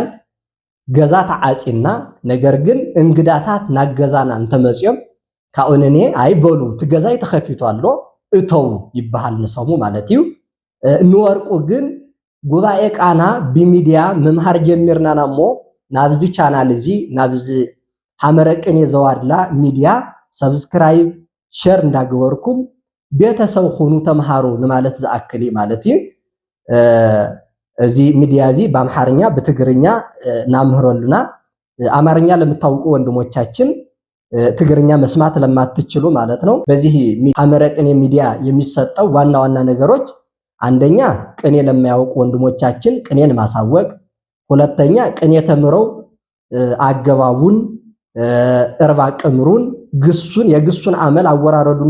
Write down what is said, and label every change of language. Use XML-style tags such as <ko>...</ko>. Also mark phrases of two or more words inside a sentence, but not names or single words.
<ti>ገዛ ተዓጺና ነገር ግን እንግዳታት ናገዛና እንተመጽዮም ካኡንኔ አይበሉ ትገዛይ ተኸፊቱ አሎ እተው ይባሃል ንሰሙ ማለት እዩ ንወርቁ ግን ጉባኤ ቃና በሚዲያ መምሃር ጀሚርናና ሞ ናብዚ ቻናል እዚ ናብዚ ሐመረቅኔ ዘዋድላ ሚዲያ</ti> <en>subscribe share</en> <ti>እንዳግበርኩም ቤተሰብ ኹኑ ተምሃሩ ንማለት ዝአክል ማለት እዩ እዚ ሚዲያ እዚ በአምሐርኛ በትግርኛ ናምህረሉና</ti> <am>አማርኛ ለምታውቁ ወንድሞቻችን ትግርኛ መስማት ለማትችሉ ማለት ነው በዚህ ሐመረቅኔ ሚዲያ የሚሰጠው ዋና ዋና ነገሮች አንደኛ ቅኔ ለማያውቁ ወንድሞቻችን ቅኔን ማሳወቅ ሁለተኛ ቅኔ ተምረው አገባቡን እርባ ቅምሩን ግሱን የግሱን አመል አወራረዱን</am>